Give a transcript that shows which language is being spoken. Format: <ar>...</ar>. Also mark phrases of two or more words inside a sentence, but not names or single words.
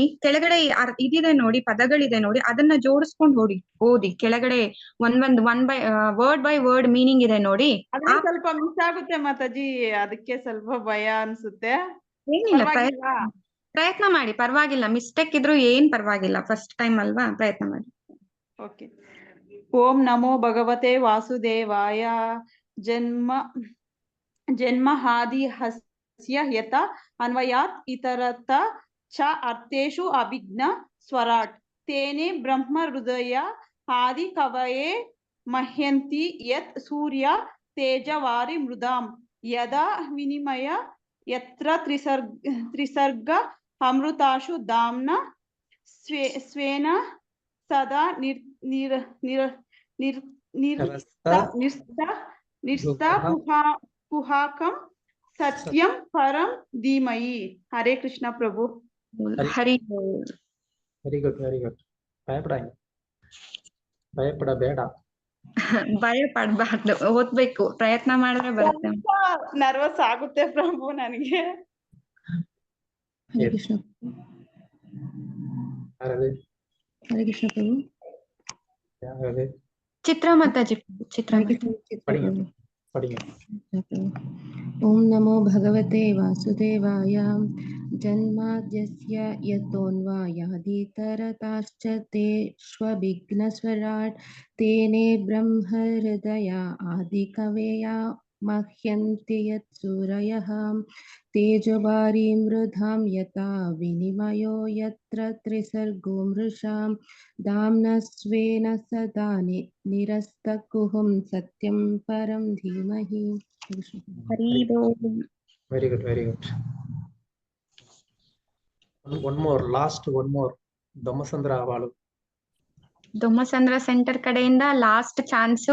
<kn>ಕೆಳಗಡೆ ಇದಿದೆ ನೋಡಿ, ಪದಗಳಿದೆ ನೋಡಿ, ಅದನ್ನ ಜೋಡಿಸ್ಕೊಂಡು ಓದಿ. ಕೆಳಗಡೆ</kn> <en>word by word meaning</en> <kn>ಇದೆ ನೋಡಿ. ಅದೇ ಸ್ವಲ್ಪ ಮಿಸ್ ಆಗುತ್ತೆ ಮಾತಾಜಿ. ಅದಕ್ಕೆ ಸ್ವಲ್ಪ ಭಯ ಅನ್ಸುತ್ತೆ. ಏನಿಲ್ಲ, ಪ್ರಯತ್ನ ಮಾಡಿ, ಪರವಾಗಿಲ್ಲ. ಮಿಸ್ಟೇಕ್ ಇದ್ರು ಏನ್ ಪರವಾಗಿಲ್ಲ.</kn> <en>first time</en> <kn>ಅಲ್ವಾ, ಪ್ರಯತ್ನ ಮಾಡಿ. ಓಕೆ.</kn> <sa>ಓಂ ನಮೋ ಭಗವತೆ ವಾಸುದೇವಾಯ. ಜನ್ಮಾದಿ ಹಸ್ಯ ಯತ ಅನ್ವಯಾತ್ ಇತರತ ಚ ಅರ್ಥೇಷು ಅಭಿಜ್ಞ ಸ್ವರಾಟ್ ತೇನೆ ಬ್ರಹ್ಮ ಹೃದಯ ಆದಿ ಕವಯೇ ಮಹ್ಯಂತಿ ಯತ್ ಸೂರ್ಯ ತೇಜವಾರಿ ಮೃದಾಂ ಯದಾ ವಿನಿಮಯ ಯತ್ರ ತ್ರಿಸರ್ಗ ಅಮೃತಾಶು ಧಾಮ್ನ ಸ್ವೇನ ಸದಾ ಕುಹಾಕಂ ಸತ್ಯಂ ಪರಂ ಧೀಮಹಿ. ಹರೇ ಕೃಷ್ಣ ಪ್ರಭು. ಹರಿ</sa> <en>very good. ಭಯಪಡಬೇಡ.</en> <kn>ಭಯ ಪಡ್ಬಾರ್ದು, ಓದ್ಬೇಕು. ಪ್ರಯತ್ನ ಮಾಡಿದ್ರೆ ಬರುತ್ತೆ. ನರ್ವಸ್ ಆಗುತ್ತೆ ಪ್ರಭು ನನಗೆ.</kn> <sa>ಹರೇ ಕೃಷ್ಣ. ಹರೇ ಕೃಷ್ಣ ಪ್ರಭು.</sa> <kn>ಚಿತ್ರಾ ಮಾತಾಜಿ,</kn> <sa>ಓಂ ನಮೋ ಭಗವತೆ ವಾಸುದೇವಾಯ. ಜನ್ಮಾದ್ಯಸ್ಯ ಯತೋನ್ಮಯಾದಿತರತಾಶ್ಚ ತೇಷ್ವಭಿಘ್ನಸ್ವರಾಟ್ ತೇನೇ ಬ್ರಹ್ಮ ಹೃದಯ ಆದಿಕವಯ मह्यन्ति यत्सूरयः तेजोवारीं मृधां यथा विनिमयो यत्र त्रिसर्गो मृषां दाम्ना स्वेन सदा निरस्तकुहं सत्यं परं धीमहि. ಹರಿ ಓಂ.</sa> <en>very good, very good. one more, last one more.</en> <kn>ದೊಮ್ಮಸಂದ್ರ ಅವಾಳು. ದೊಮ್ಮಸಂದ್ರ ಸೆಂಟರ್ ಕಡೆಯಿಂದ</kn> <en>last chance.</en>